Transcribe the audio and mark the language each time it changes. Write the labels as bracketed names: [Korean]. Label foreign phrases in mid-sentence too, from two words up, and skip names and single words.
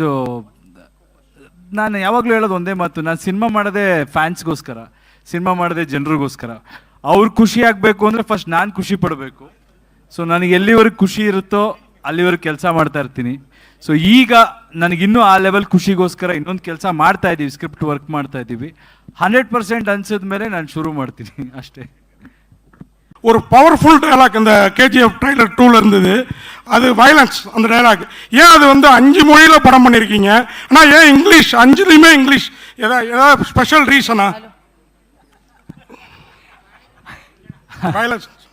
[Kannada] ನಾನು ಯಾವಾಗಲೂ ಹೇಳೋದು ಒಂದೇ ಮಾತು, ನಾನು ಸಿನಿಮಾ ಮಾಡೋದೇ ಫ್ಯಾನ್ಸ್ಗೋಸ್ಕರ, ಸಿನಿಮಾ ಮಾಡೋದೇ ಜನರಿಗೋಸ್ಕರ. ಅವ್ರು ಖುಷಿ ಆಗಬೇಕು ಅಂದರೆ ಫಸ್ಟ್ ನಾನು ಖುಷಿ ಪಡಬೇಕು. ಸೊ ನನಗೆ ಎಲ್ಲಿವರೆಗೆ ಖುಷಿ ಇರುತ್ತೋ ಅಲ್ಲಿವರೆಗೆ ಕೆಲಸ ಮಾಡ್ತಾ ಇರ್ತೀನಿ. ಸೊ ಈಗ ನನಗಿನ್ನೂ ಆ ಲೆವೆಲ್ ಖುಷಿಗೋಸ್ಕರ ಇನ್ನೊಂದು ಕೆಲಸ ಮಾಡ್ತಾ ಇದ್ದೀವಿ, [English] script work [Kannada] ಮಾಡ್ತಾ ಇದ್ದೀವಿ. 100% ಅನ್ಸಿದ ಮೇಲೆ ನಾನು ಶುರು ಮಾಡ್ತೀನಿ அಷ್ಟே. [Tamil] ஒரு [English] powerful dialogue [Tamil] இந்த கேஜிஎஃப் ட்ரைலர் 2ல இருந்தது. அது வயலன்ஸ் அந்த டயலாக். ஏன் அது வந்து 5 மொழியில் படம் பண்ணியிருக்கீங்க, ஆனால் ஏன் இங்கிலீஷ் 5லையுமே இங்கிலீஷ்? ஏதாவது [English] special reason? [Tamil] வயலன்ஸ்